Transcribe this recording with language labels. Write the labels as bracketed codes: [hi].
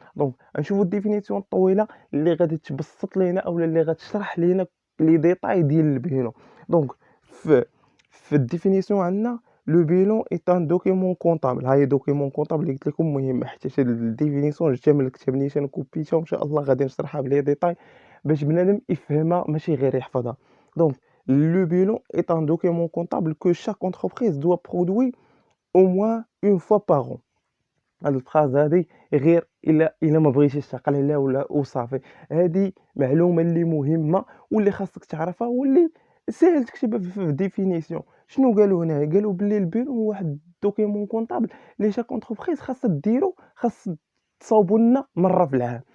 [ar] دونك نشوفوا الديفينيسيون الطويله اللي غادي تبسط لينا اولا اللي غتشرح لينا لي ديتاي ديال البيلون. دونك في الديفينيسيون عندنا لو بيلون ايت ان دوكيمون كونطابل. هاي دوكيمون كونطابل اللي قلت لكم مهمه حيت الديفينيسيون جبتها من الكتاب نيشان كوبيتها وان شاء الله غادي نشرحها بلي ديتاي باش بنادم يفهمها ماشي غير يحفظها. [fr] دونك le bilan est un document comptable que chaque entreprise doit produire au moins une fois par an. [ar] هاد الفراز هادي غير الا ما بغيتيش تعقل عليها ولا وصافي. هادي معلومه اللي مهمه واللي خاصك تعرفها واللي ساهل تكتبها في ديفينيسيون. شنو قالوا هنا قالوا بلي البيلون هو واحد الدوكيمون كونطابل اللي شاك اونتربريز خاص تصاوبوا لنا مره في العام.